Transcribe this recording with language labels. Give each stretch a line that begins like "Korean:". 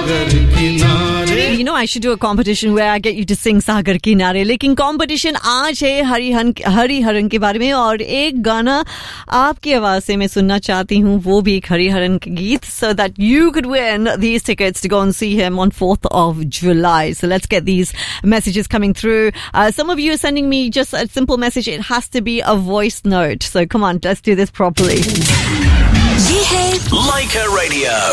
English: know, I should do a competition where I get you to sing Sagar Ki Nare.
Hindi: लेकिन competition आज है हरिहरन के बारे में। और एक गाना आपकी आवाज़ से मैं सुनना चाहती हूँ। वो भी एक हरिहरन के गीत।
English: So that you could win these tickets to go and see him on 4th of July. So let's get these messages coming through. Some of you are sending me just a simple message. It has to be a voice note. So come on, let's do this properly. Leica Radio.